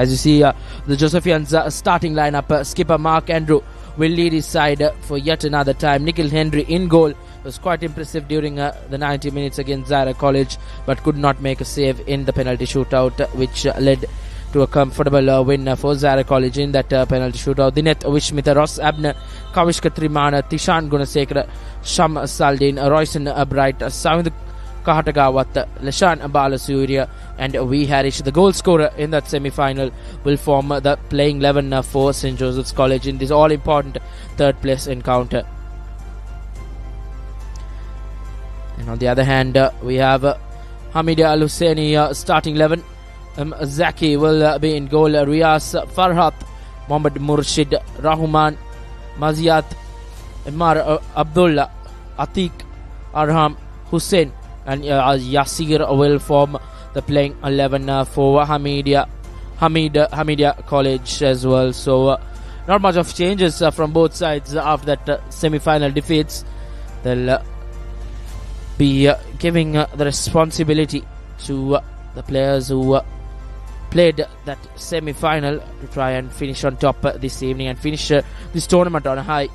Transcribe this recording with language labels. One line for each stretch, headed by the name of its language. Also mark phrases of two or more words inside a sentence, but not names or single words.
English: As you see, the Josephians starting lineup, skipper Mark Andrew will lead his side for yet another time. Nikhil Henry in goal was quite impressive during the 90 minutes against Zaira College, but could not make a save in the penalty shootout, which led to a comfortable win for Zaira College in that penalty shootout. Dinet Vishmita, Ross Abner, Kavishka Trimana, Tishan Gunasekara, Sham Saldin, Royson Bright, Sound Kahatagawat, Lashan Balasuriya and V. Harish. The goal scorer in that semi-final will form the playing 11 for St. Joseph's College in this all-important third place encounter. And on the other hand, we have Hameed Al Husseinie starting 11. Zaki will be in goal. Riyas, Farhat, Mohammad Murshid, Rahman, Maziat, Imar Abdullah, Atiq, Arham, Hussein and Yasir will form the playing 11 for Hameed College as well. So not much of changes from both sides after that semi-final defeats. They'll be giving the responsibility to the players who played that semi-final to try and finish on top this evening and finish this tournament on a high.